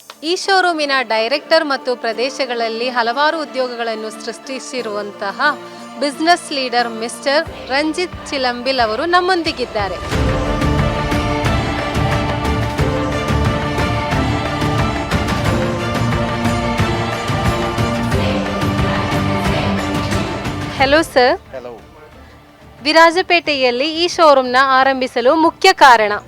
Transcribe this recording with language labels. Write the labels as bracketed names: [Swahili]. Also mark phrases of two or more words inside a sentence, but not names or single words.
[Kannada] ಈ ಶೋರೂಮಿನ ಡೈರೆಕ್ಟರ್ ಮತ್ತು ಪ್ರದೇಶಗಳಲ್ಲಿ ಹಲವಾರು ಉದ್ಯೋಗಗಳನ್ನು ಸೃಷ್ಟಿಸಿರುವಂತಹ ಬಿಸ್ನೆಸ್ ಲೀಡರ್ ಮಿಸ್ಟರ್ ರಂಜಿತ್ ಚಿಲಂಬಿಲ್ ಅವರು ನಮ್ಮೊಂದಿಗಿದ್ದಾರೆ. [Malayalam] ഹലോ സർ. ഹലോ. വിരാജപേട്ടയിൽ ഈ ഷോറൂംന ആരംഭിಸಲು മുഖ്യ കാരണം